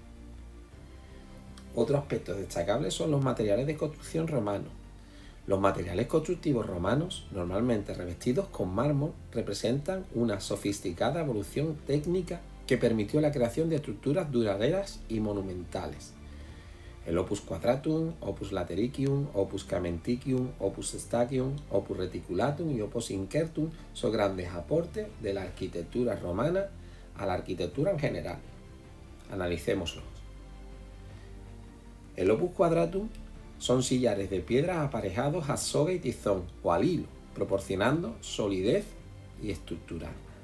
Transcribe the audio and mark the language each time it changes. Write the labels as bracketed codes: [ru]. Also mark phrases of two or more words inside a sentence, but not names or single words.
[es] Otro aspecto destacable son los materiales de construcción romanos. Los materiales constructivos romanos, normalmente revestidos con mármol, representan una sofisticada evolución técnica que permitió la creación de estructuras duraderas y monumentales. El [la] Opus Quadratum, Opus Latericium, Opus Caementicium, Opus Statium, Opus Reticulatum y Opus Incertum [es] son grandes aportes de la arquitectura romana a la arquitectura en general. Analicémoslos. El [la] Opus Quadratum [es] son sillares de piedra aparejados a soga y tizón o al hilo, proporcionando solidez y estructural.